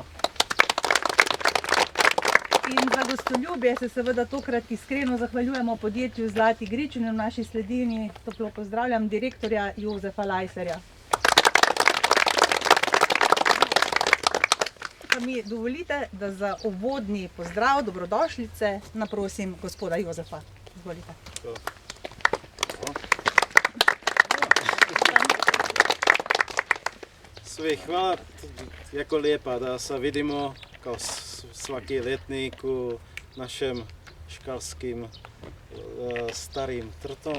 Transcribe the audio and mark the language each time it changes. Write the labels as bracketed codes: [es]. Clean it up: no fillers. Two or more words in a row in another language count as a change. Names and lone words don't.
[sl] In za gostoljubje se seveda tokrat iskreno zahvaljujemo podjetju Zlati grič in v naši sledini toplo pozdravljam direktorja Jozefa Lajserja. Pa mi dovolite, da za uvodni pozdrav dobrodošlice naprosim gospoda Jozefa. Izvolite. [hr] Sve hvala, jako lijepa da se vidimo kao svaki letnik u našem škalskim starim trtom.